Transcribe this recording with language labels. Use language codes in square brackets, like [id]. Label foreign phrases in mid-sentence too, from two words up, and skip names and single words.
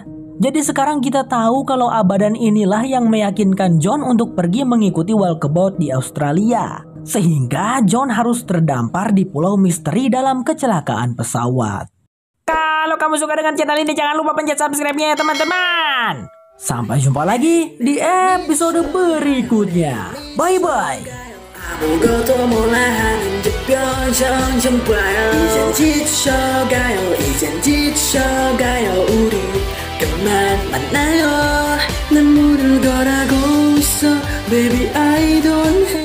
[id] Jadi sekarang kita tahu kalau Abadan inilah yang meyakinkan John untuk pergi mengikuti walkabout di Australia. Sehingga John harus terdampar di pulau misteri dalam kecelakaan pesawat. Kalau kamu suka dengan channel ini, jangan lupa pencet subscribe-nya ya teman-teman. Sampai jumpa lagi di episode berikutnya. Bye-bye. [ko] 아무것도 몰라 하는 듯 표정 좀 봐요. 이젠 지쳐가요, 이젠 지쳐가요. 우리 그만 만나요. 눈물을 걸어가고 있어 [en] Baby I don't